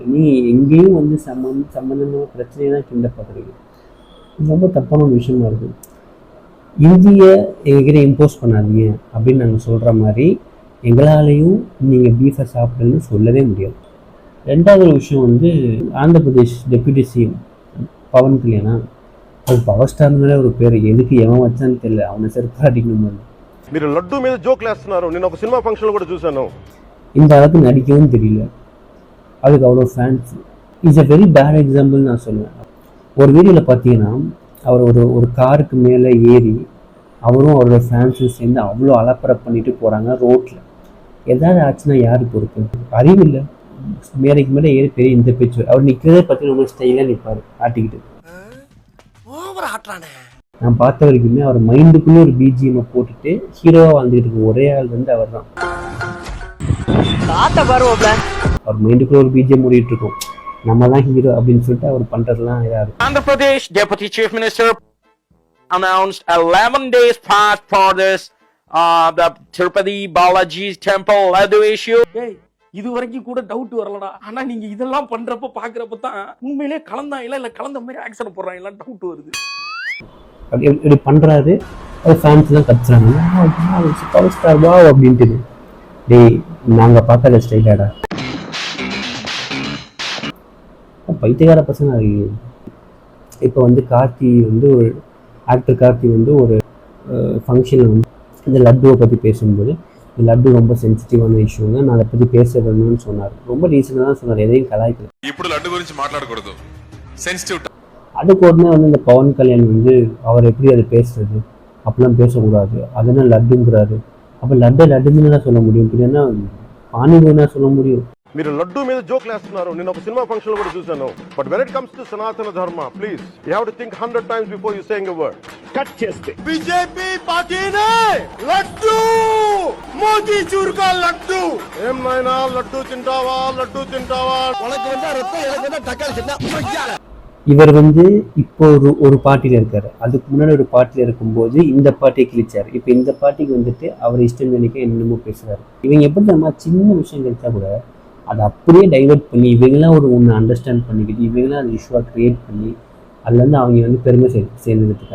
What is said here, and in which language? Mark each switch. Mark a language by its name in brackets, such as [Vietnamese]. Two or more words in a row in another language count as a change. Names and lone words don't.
[Tamil] நீ எங்கேயும் வந்து சம்மந்தமான பிரச்சனையை தான் கிண்ட பார்க்குறீங்க. இது ரொம்ப தப்பான ஒரு விஷயமா இருக்குது. இந்தியை எங்ககிட்ட இம்போஸ் பண்ணாதீங்க அப்படின்னு நாங்கள் சொல்கிற மாதிரி எங்களாலேயும் நீங்கள் பீஃபை சாப்பிடுன்னு சொல்லவே முடியாது. ரெண்டாவது ஒரு விஷயம் வந்து ஆந்திர பிரதேஷ் [English] deputy CM [Tamil] పవన్ కళ్యాణ్, அது [Telugu] పవర్ స్టార్ మీద [Tamil] ஒரு [Telugu] పేరు, ఎందుకు ఏమో వచ్చాను తెలియదు. [Tamil] அவனை செருப்பா அடிக்கணும். [Telugu] మీరు లడ్డు మీద జోక్లు వేస్తున్నారు. నేను ఒక సినిమా ఫంక్షన్లో కూడా చూశాను. [Tamil] இந்த அளவுக்கு நடிக்கவும் தெரியல, அதுக்கு அவ்வளோ ஃபேன்ஸ். [English] It's a very bad example [Tamil] நான் சொல்லுவேன். ஒரு வீடியோவில் பார்த்தீங்கன்னா அவர் ஒரு காருக்கு மேலே ஏறி அவரும் அவரோட ஃபேன்ஸும் சேர்ந்து அவ்வளோ அலப்பறை பண்ணிட்டு போகிறாங்க ரோட்டில். எதாவது ஆச்சுன்னா யாரு பொறுப்பு? அறிவில்லை. மேலைக்கு மேலே ஏறி பெரிய இந்த பேச்சு. அவர் நிற்கிறதே பார்த்து ரொம்ப ஸ்டைலாக நிற்பார் ஆட்டிக்கிட்டு. நான் பார்த்த வரைக்குமே அவர் மைண்டுக்குள்ளே ஒரு பிஜிஎம் போட்டுட்டு ஹீரோவாக வாழ்ந்துக்கிட்டு இருக்க ஒரே ஆள் வந்து அவர் தான். அவர் மைண்டுக்குள்ளே ஒரு பிஜிஎம் ஓடிட்டு இருக்கும், நம்ம தான் ஹீரோ அப்படின்னு சொல்லிட்டு அவர் பண்றதெல்லாம் இதாக. [English] Andhra Pradesh Deputy Chief Minister announced 11 days fast for this the Tirupati Balaji temple laddu issue. [Tamil] இது வரைக்கும் கூட டவுட் வரலடா. ஆனா நீங்க இதெல்லாம் பண்றப்ப பாக்குறப்ப தான் உண்மையிலே கலந்தாங்களா இல்ல கலந்த மாதிரி ஆக்சன் போடுறாங்களா டவுட் வருது. இப்படி பண்றாரு, அது ஃபேன்ஸ் தான் கத்துறாங்க பவர் ஸ்டார் வா அப்படின்ட்டு. டேய் நாங்க பார்க்காத ஸ்டைலாடா, பைத்தியக்கார பசங்க. இப்போ வந்து கார்த்தி வந்து ஒரு ஆக்டர் கார்த்தி வந்து ஒரு ஃபங்க்ஷனில் வந்து இந்த லட்டுவை பற்றி பேசும்போது லட்டு ரொம்ப சென்சிட்டிவான இஷ்யூங்க, நான் அதை பற்றி பேச வேணும்னு சொன்னார். ரொம்ப ரீசனாக தான் சொன்னார், எதையும் கலாய்க்கல. [Telugu] ఇప్పుడు లడ్డు గురించి మాట్లాడకూడదు, సెన్సిటివ్. [Tamil] அதுக்கு உடனே வந்து இந்த பவன் கல்யாண் வந்து அவர் எப்படி அதை பேசுறது, அப்படிலாம் பேசக்கூடாது, அதனால் லட்டுங்கிறாரு. அப்போ லட்டுன்னு சொல்ல முடியும், இல்லைன்னா பானிபூரினா சொல்ல முடியும். [Telugu] మీరు లడ్డు మీద జోక్లు వేస్తున్నారు. నేను ఒక సినిమా ఫంక్షన్ లో కూడా చూశాను. [English] But when it comes to సనాతన ధర్మ, Please you have to think 100 times before you saying a word. [Telugu] కట్ చేస్తే బీజేపీ పార్టీనే లడ్డు [Hindi] मोतीचूर का लड्डू. [Telugu] ఏం నాయనా లడ్డు తింటావా [Tamil] உனக்கு வந்தா ரத்தம், எனக்கு வந்தா தக்காளி சட்னி. இவர் வந்து இப்போ ஒரு பார்ட்டியில் இருக்காரு, அதுக்கு முன்னாடி ஒரு பார்ட்டியில் இருக்கும்போது இந்த பார்ட்டியை கிழிச்சார். இப்போ இந்த பார்ட்டிக்கு வந்துட்டு அவர் இஷ்டம் நினைக்க என்னென்னமோ பேசுறாரு. இவங்க எப்படி நம்ம சின்ன விஷயம் கிடைச்சா கூட அதை அப்படியே டைவெர்ட் பண்ணி இவங்களாம் ஒன்று அண்டர்ஸ்டாண்ட் பண்ணிக்கிட்டு இவங்களாம் அந்த இஷ்யூவாக க்ரியேட் பண்ணி அதுலேருந்து அவங்க வந்து பெருமை சேர்ந்துக்கிட்டு இருக்காங்க.